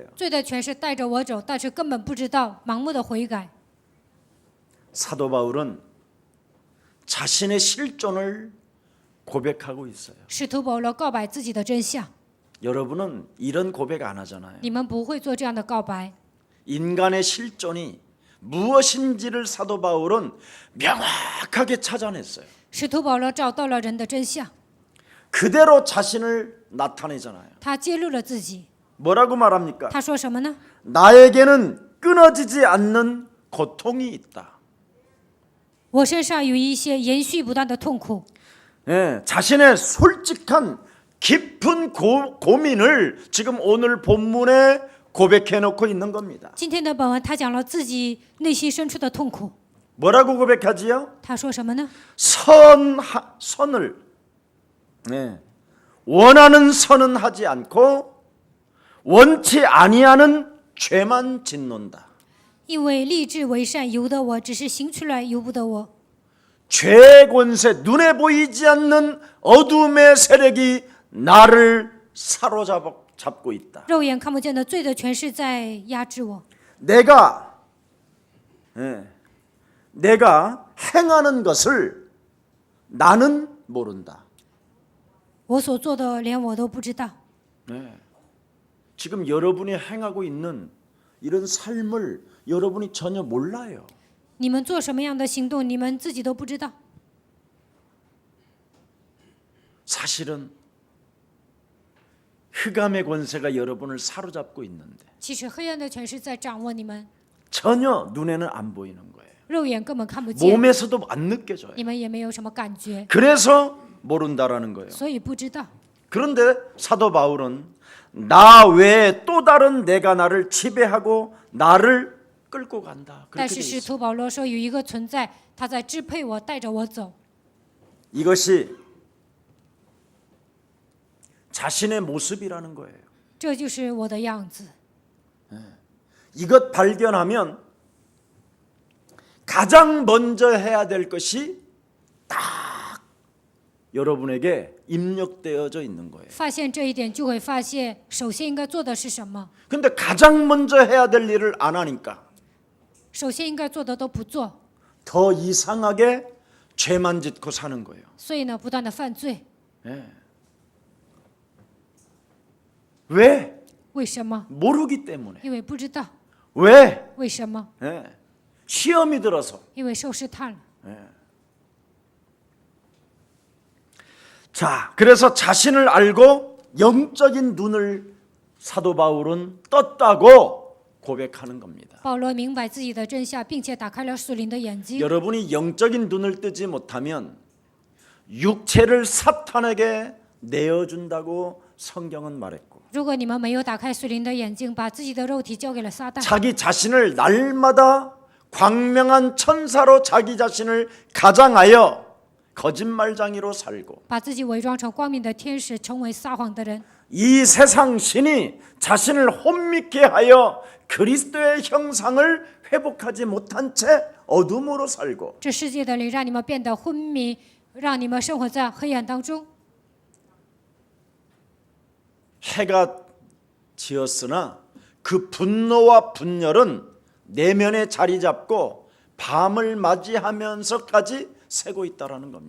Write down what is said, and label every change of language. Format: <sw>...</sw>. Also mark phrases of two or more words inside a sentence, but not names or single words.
<zh>罪的权势带着我走，但是根本不知道，盲目的悔改。</zh> <ko>사도 바울은 자신의 실존을 고백하고 있어요.</ko> <zh>使徒保罗告白自己的真相，</zh> <ko>여러분은 이런 고백 안 하잖아요.</ko> <zh>你们不会做这样的告白。</zh> <ko>인간의 실존이 무엇인지를 사도 바울은 명확하게 찾아냈어요.</ko> <zh>使徒保罗找到了人的真相，</zh> <ko>그대로 자신을 나타내잖아요.</ko> <zh>他揭露了自己。</zh> <ko>뭐라고 말합니까?</ko> <zh>他说什么呢？</zh> <ko>나에게는 끊어지지 않는 고통이 있다.</ko> <zh>我身上有一些延续不断的痛苦。</zh> <ko>자신의 솔직한 깊은 고민을 지금 오늘 본문에 고백해놓고 있는 겁니다.</ko> <zh>今天的本文，他讲了自己内心深处的痛苦。</zh> <ko>뭐라고 고백하지요?</ko> <zh>他说什么呢？</zh> <ko>선을 원하는 선은 하지 않고 원치 아니하는 죄만 짓는다.</ko> <zh>因为立志为善由得我，只是行出来由不得我。</zh> <ko>죄의 권세, 눈에 보이지 않는 어둠의 세력이 나를 사로잡고 있다.</ko> <zh>肉眼看不见的罪的权势在压制我。</zh> <ko>내가 행하는 것을 나는 모른다.</ko> <zh>我所做的连我都不知道。</zh> <ko>지금 여러분이 행하고 있는 이런 삶을 여러분이 전혀 몰라요.</ko> <zh>你们做什么样的行动，你们自己都不知道。</zh> <ko>사실은 흑암의 권세가 여러분을 사로잡고 있는데</ko> <zh>其实黑暗的权势在掌握你们，</zh> <ko>전혀 눈에는 안 보이는 거예요.</ko> <zh>肉眼根本看不见，</zh> <ko>몸에서도 안 느껴져요.</ko> <zh>你们也没有什么感觉，</zh> <ko>그래서 모른다라는 거예요.</ko> <zh>所以不知道。</zh> <ko>그런데 사도 바울은 나 외에 또 다른 내가 나를 지배하고 나를 끌고 간다.</ko> <zh>但</zh> <ko>그렇게</ko> <zh>是</zh> <ko>돼</ko> <zh>使</zh> <ko>있어요.</ko> <zh>徒保罗说有一个存在，他在支配我，带着我走。</zh> <ko>이것이 자신의 모습이라는 거예요.</ko> <zh>这就是我的样子。</zh> <ko>이것 발견하면 가장 먼저 해야 될 것이 딱 여러분에게 입력되어져 있는 거예요.</ko> <zh>发现这一点，就会发现首先应该做的是什么。</zh> <ko>근데 가장 먼저 해야 될 일을 안 하니까</ko> <zh>首先应该做的都不做，</zh> <ko>더 이상하게 죄만 짓고 사는 거예요.</ko> <zh>所以呢，不断的犯罪。</zh> <ko>왜?</ko> <zh>为什么？</zh> <ko>모르기 때문에.</ko> <zh>因为不知道。</zh> <ko>왜?</ko> <zh>为什么？</zh> <ko>시험이 들어서.</ko> <zh>因为受试探了。</zh> <ko>자, 그래서 자신을 알고 영적인 눈을 사도 바울은 떴다고 고백하는 겁니다.</ko> <zh>保罗明白自己的真相，并且打开了属灵的眼睛。</zh> <ko>여러분이 영적인 눈을 뜨지 못하면 육체를 사탄에게 내어준다고 성경은 말했고</ko> <zh>如果你们没有打开属灵的眼睛，把自己的肉体交给了撒旦，</zh> <ko>자기 자신을 날마다 광명한 천사로 자기 자신을 가장하여 거짓말장이로 살고</ko> <zh>把自己伪装成光明的天使，成为撒谎的人。</zh> <ko>이 세상 신이 자신을 혼미케 하여 그리스도의 형상을 회복하지 못한 채 어둠으로 살고</ko> <zh>这世界的灵让你们变得昏迷，让你们生活在黑暗当中。</zh> <ko>해가 지었으나 그 분노와 분열은 내면에 자리 잡고 밤을 맞이하면서까지 새고 있다라는 겁니다.</ko>